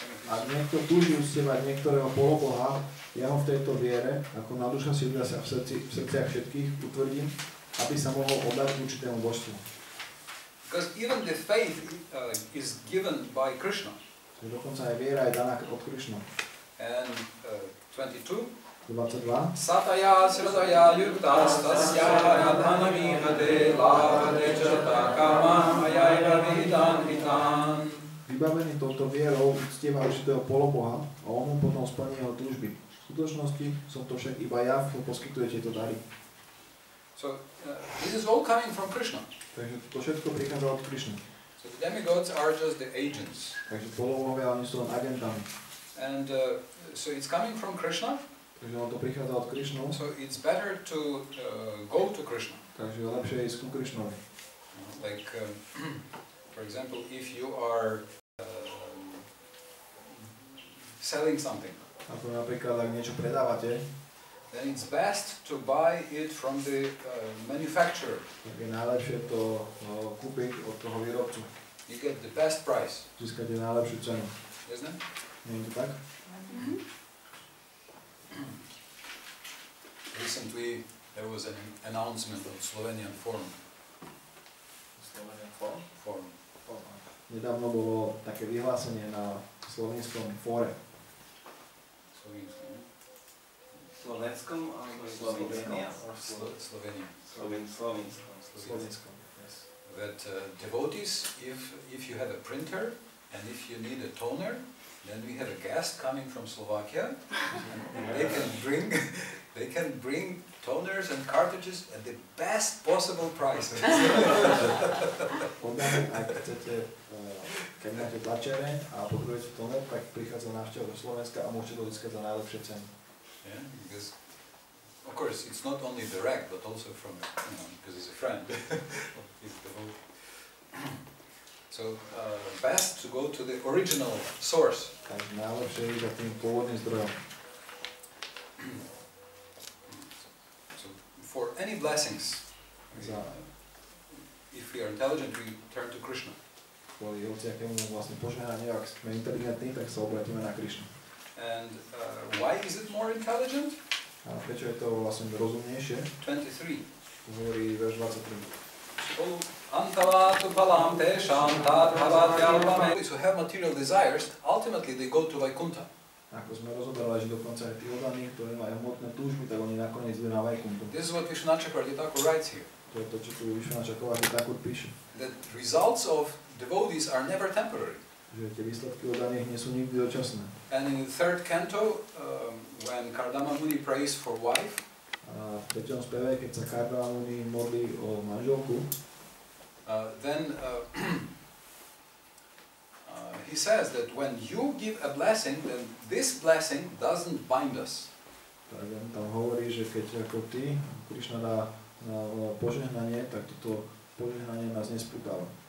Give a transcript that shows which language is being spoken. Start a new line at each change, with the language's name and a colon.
Slovak: Ak niekto túži uctievať niektorého poloboha, ja ho v tejto viere, ako na duša sídlia sa v srdciach všetkých, utvrdím, aby sa mohol oddať určitému božstvu.
English: Because even the faith is given by Krishna.
Slovak: Dokonca aj viera je daná od Krišna.
English: And 22.
Slovak: 22.
Sanskrit: Sataya sradaya yuktas tasya radhanami hate lavate chata kama ayaya vidan vidan.
Slovak: Vybavený touto vierou uctieva určitého poloboha a on mu potom splní jeho túžby. V skutočnosti som to však iba ja, kto poskytuje tieto dary.
English: So this is all coming from Krishna.
Slovak: Takže to všetko prichádza od Krišny.
English: So the demigods are just the agents.
Slovak: Takže polobohovia, oni sú len agentami.
English: And so it's coming from Krishna.
Slovak: Takže on to prichádza od Krišnu.
English: So it's better to go to Krishna.
Slovak: Takže je lepšie ísť ku Krišnovi.
English: Like, for example, if you are selling something,
Slovak: ako napríklad, ak niečo predávate,
English: then it's best to buy it from the manufacturer.
Slovak: tak je najlepšie to kúpiť od toho výrobcu.
English: You get the best price.
Slovak: Získate najlepšiu cenu.
English: Isn't it?
Slovak: Nie je to tak?
English: Recently, there was an announcement on Slovenian forum. Slovenian forum? Forum.
Slovak: Nedávno bolo také vyhlásenie na slovenskom fóre. Slovenskom alebo Slovenia?
English: Slovenia.
Slovak: Slovenskom.
English: Yes. That devotees, if you have a printer and if you need a toner, then we have a guest coming from Slovakia. And they can bring toners and cartridges at the best possible price.
Slovak: Ak chcete, keď máte tlačere a potrebujete toner, tak prichádza návšteva do Slovenska a môžete to získať za najlepšie ceny.
English: Yeah, because of course it's not only direct, but also from because he's a friend. He's devoted. So best to go to the original source.
Slovak: Takže najlepšie je za tým pôvodným zdrojom.
English: So for any blessings, if we are intelligent, we turn to Krishna.
Slovak: kvôli hociakému vlastne požehnaniu, ak sme inteligentní, tak sa obratíme na Krišnu.
English: And why is it more intelligent?
Slovak: A prečo je to vlastne rozumnejšie?
English: 23.
Slovak: Hovorí verš 23.
Sanskrit: Antavatu palam tešam tad bhavatyalpame.
English: Who have material desires, ultimately they go to Vaikuntha.
Slovak: Ako sme rozoberali, že dokonca aj tí oddaní, ktorí majú hmotné túžby, tak oni nakoniec idú na Vaikuntu.
English: This is what Vishwanath Chakravarti Thakur writes here.
Slovak: To je to, čo tu Vishwanath Chakravarti Thakur píše.
English: That results of devotees are never temporary.
Slovak: Že tie výsledky oddaných nie sú nikdy dočasné.
English: And in the third canto, when Kardama Muni prays for wife,
Slovak: a v 3. speve, keď sa Kardama Muni modlí o manželku,
English: then he says that when you give a blessing, then this blessing doesn't bind us.
Slovak: Tak on tam hovorí, že keď ako ty, Krišna dá požehnanie, tak toto požehnanie nás nespútava.